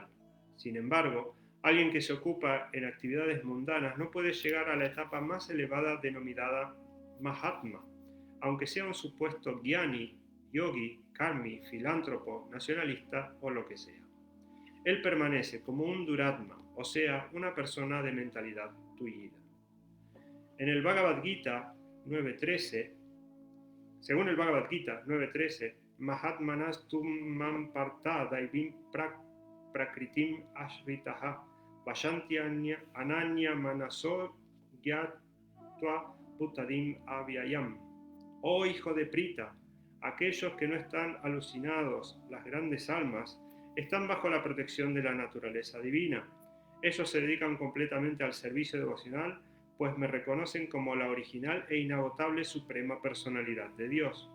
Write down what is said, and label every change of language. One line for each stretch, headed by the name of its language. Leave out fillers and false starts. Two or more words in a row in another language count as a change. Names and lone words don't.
Spanish: Sin embargo, alguien que se ocupa en actividades mundanas no puede llegar a la etapa más elevada denominada Mahatma, aunque sea un supuesto Gyani, Yogi, Karmi, filántropo, nacionalista o lo que sea. Él permanece como un Duratma, o sea, una persona de mentalidad tullida. En el Bhagavad Gita 9.13,
Sanskrit: según el Bhagavad Gita 9.13, महात्मानस् तु पार्थ दैवीं प्रकृतिम् आश्रिताः भजन्ति अनन्य मनसो ज्ञात्वा भूतादिम् अव्ययम्.
Spanish: Oh hijo de Prita, aquellos que no están alucinados, las grandes almas, están bajo la protección de la naturaleza divina. Ellos se dedican completamente al servicio devocional, pues me reconocen como la original e inagotable suprema personalidad de Dios.